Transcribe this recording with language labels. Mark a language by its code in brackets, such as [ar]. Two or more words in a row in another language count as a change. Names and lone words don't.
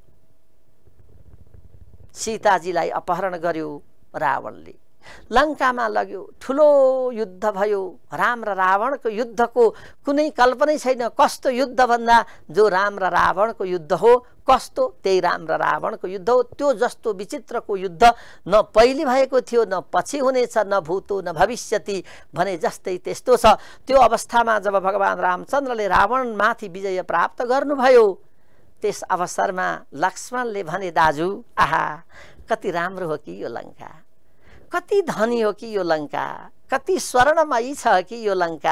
[ne] सीताजीलाई अपहरण गर्यो रावणले, लङ्कामा लग्यो, ठुलो युद्ध भयो। राम र रावणको युद्धको कुनै कल्पनै छैन। कस्तो युद्ध भन्दा जो राम र रावणको युद्ध हो, कस्तो त्यही राम र रावणको युद्ध हो। त्यो जस्तो विचित्रको युद्ध न पहिले भएको थियो, न पछि हुनेछ, [sa] न भूतो न भविष्यति [ne] भने जस्तै त्यस्तो छ। त्यो अवस्थामा जब भगवान रामचन्द्रले रावणमाथि विजय प्राप्त गर्नुभयो, त्यस अवसरमा लक्ष्मणले भने, दाजु आहा कति राम्रो हो कि यो लङ्का, कति धनी हो कि यो लङ्का, कति स्वर्णमयी छ कि यो लङ्का।